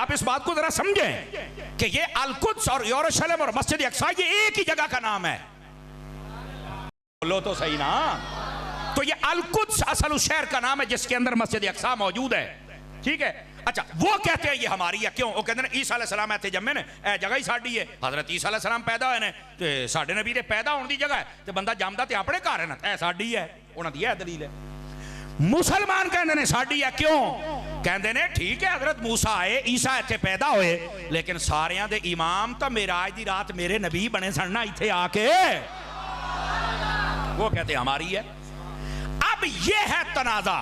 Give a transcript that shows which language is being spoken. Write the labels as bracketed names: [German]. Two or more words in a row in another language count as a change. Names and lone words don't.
[Urdu] آپ اس بات کو ذرا سمجھیں کہ یہ القدس اور یروشلم اور مسجد اقصیٰ یہ ایک ہی جگہ کا نام ہے. بولو تو صحیح نا. تو یہ القدس اصل اس شہر کا نام ہے جس کے اندر مسجد اقصیٰ موجود ہے. ٹھیک ہے. اچھا, وہ کہتے ہیں یہ ہماری ہے. کیوں؟ وہ کہتے ہیں [Punjabi] عیسیٰ [Arabic] علیہ السلام [Punjabi] ایتھے جمے نے, اے جگہ ہی ساڈی ہے. حضرت عیسیٰ [Arabic] علیہ السلام [Punjabi] پیدا ہوئے نے تے ساڈے نبی دے پیدا ہونے دی جگہ ہے, تے بندہ جمدا تے اپنے گھر ہے نا, اے ساڈی ہے. انہاں دی یہ دلیل ہے. مسلمان کہندے نے ساڈی ہے. کیوں؟ کہندے نے ٹھیک ہے حضرت موسیٰ آئے, عیسیٰ ایتھے پیدا ہوئے, لیکن ساریاں دے امام تا معراج دی رات میرے نبی بنے سن نا ایتھے آ کے. [Urdu] وہ کہتے ہیں ہماری ہے. اب یہ ہے تنازع.